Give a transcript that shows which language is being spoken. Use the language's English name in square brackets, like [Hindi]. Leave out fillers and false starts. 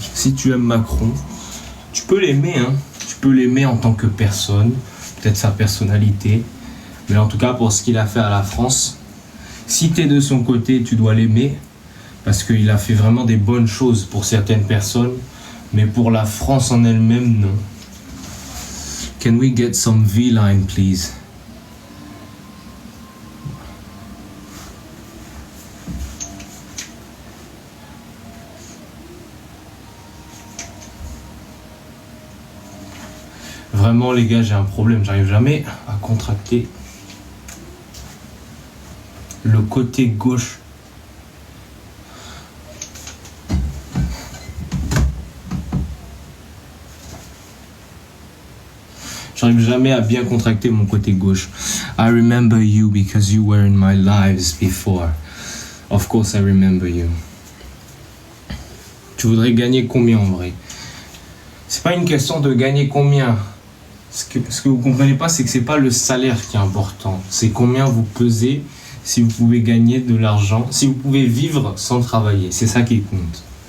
[French] Si tu aimes Macron, tu peux l'aimer, hein. Tu peux l'aimer en tant que personne, peut-être sa personnalité, mais en tout cas pour ce qu'il a fait à la France, si tu es de son côté, tu dois l'aimer, parce qu'il a fait vraiment des bonnes choses pour certaines personnes, mais pour la France en elle-même, non. [English] Can we get some V-line, please? [French] Vraiment les gars, j'ai un problème, j'arrive jamais à contracter le côté gauche. J'arrive jamais à bien contracter mon côté gauche. [English] I remember you because you were in my lives before. Of course I remember you. [French] Tu voudrais gagner combien en vrai? C'est pas une question de gagner combien. Ce que vous comprenez pas, c'est que c'est pas le salaire qui est important. C'est combien vous pesez, si vous pouvez gagner de l'argent, si vous pouvez vivre sans travailler. C'est ça qui compte.